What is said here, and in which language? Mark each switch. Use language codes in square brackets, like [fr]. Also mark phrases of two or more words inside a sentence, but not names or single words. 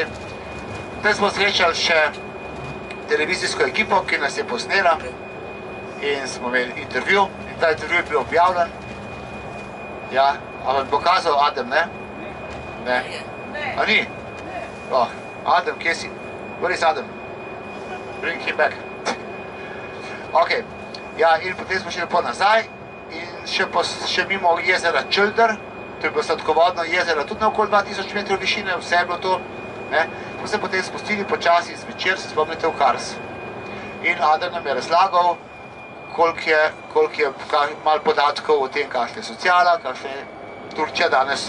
[sl] Potem smo srečali še televizijsko ekipo, ki nas je posnela in smo imeli intervju. In ta intervju je bil objavljen. Ja, a vam pokazal Adem, ne? Ne. A ni? Oh, Adem, kje si? [en] Where is Adem? Bring him back. [sl] Ok, ja, in potem smo šli lepo nazaj in še mimo jezera Čuldar, to je bilo sladkovodno jezero, tudi na okoli 2000 metrov višine, vse je bilo to. Smo se potem spustili počasi zvečer, se spomnite, v Kars. In Adem nam je razlagal, koliko je malo podatkov o tem, kakšna je sociala, kakšna je Turčija danes.